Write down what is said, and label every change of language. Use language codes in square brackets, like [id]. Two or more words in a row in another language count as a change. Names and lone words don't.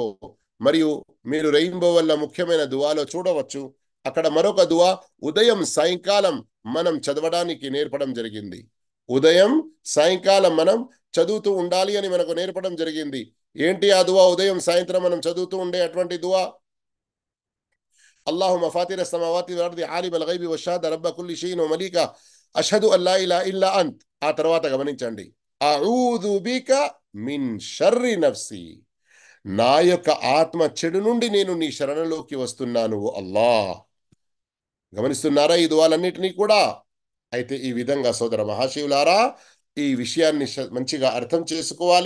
[te] మరియు మీరు రెయిన్బో వల్ల ముఖ్యమైన దువాలో చూడవచ్చు, అక్కడ మరొక దువా ఉదయం సాయంకాలం మనం చదవడానికి నేర్పడం జరిగింది. ఉదయం సాయంకాలం మనం చదువుతూ ఉండాలి అని మనకు నేర్పడం జరిగింది. ఏంటి ఆ దువా? ఉదయం సాయంత్రం మనం చదువుతూ ఉండే అటువంటి దువా, [ar] اللهم فاطر السماوات والارض عالم الغيب والشهاده رب كل شيء ومليكه اشهد ان لا اله الا انت. [te] ఆ తర్వాత గమనించండి, [ar] أعوذ بك من شر نفسي, [te] నా యొక్క ఆత్మ చెడు నుండి నేను నీ శరణలోకి వస్తున్నాను అల్లా. గమనిస్తున్నారా ఈ దువాలన్నిటినీ కూడా? అయితే ఈ విధంగా సోదర మహాశివులారా, ఈ విషయాన్ని మంచిగా అర్థం చేసుకోవాలి.